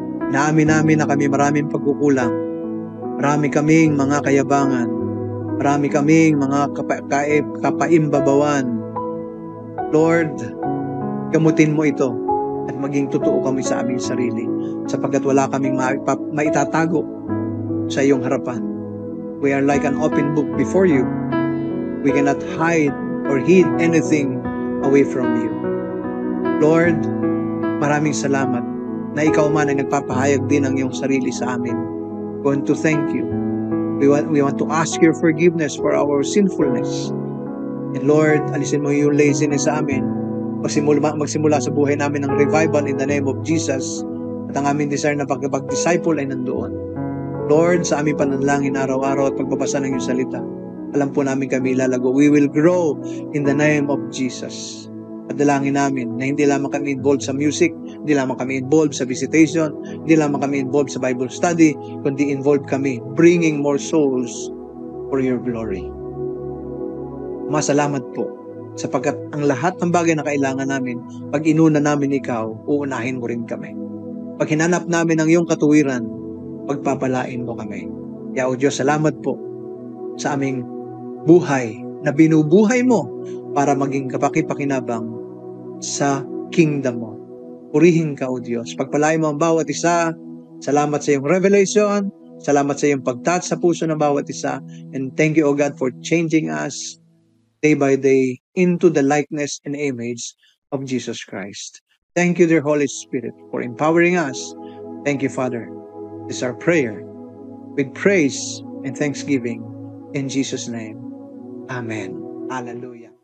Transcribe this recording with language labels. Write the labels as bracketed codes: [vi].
[tl] Naamin namin na kami maraming pagkukulang, marami kaming mga kayabangan, Marami kaming mga kapaimbabawan. Lord, gamutin mo ito at maging totoo kami sa aming sarili sapagkat wala kaming maitatago sa iyong harapan. [en] We are like an open book before you. We cannot hide or hid anything away from you. [tl] Lord, maraming salamat na ikaw man ay nagpapahayag din ng iyong sarili sa amin. [en] We want to thank you. We want to ask your forgiveness for our sinfulness. [tl] And Lord, alisin mo yung laziness sa amin. Magsimula sa buhay namin ng revival [en] in the name of Jesus. [tl] At ang aming desire na pag-disciple ay nandoon. Lord, sa aming pananalangin araw-araw at pagbabasa ng iyong salita, alam po namin kami lalago. [en] We will grow in the name of Jesus. [tl] At dalangin namin na hindi lamang kami involved sa music, hindi lamang kami involved sa visitation, hindi lamang kami involved sa Bible study, kundi involved kami [en] bringing more souls for your glory. [tl] Masalamat po sapagkat ang lahat ng bagay na kailangan namin, pag inuna namin ikaw, uunahin mo rin kami. Pag hinanap namin ang iyong katuwiran, pagpapalain mo kami. Kaya o Diyos, salamat po sa aming buhay na binubuhay mo para maging kapakipakinabang sa kingdom mo. Purihin ka o Diyos. Pagpalain mo ang bawat isa. Salamat sa iyong revelation. Salamat sa iyong pagtouch sa puso ng bawat isa. [en] And thank you, O God, for changing us day by day into the likeness and image of Jesus Christ. Thank you, dear Holy Spirit, for empowering us. Thank you, Father. This is our prayer with praise and thanksgiving in Jesus' name. Amen. Hallelujah.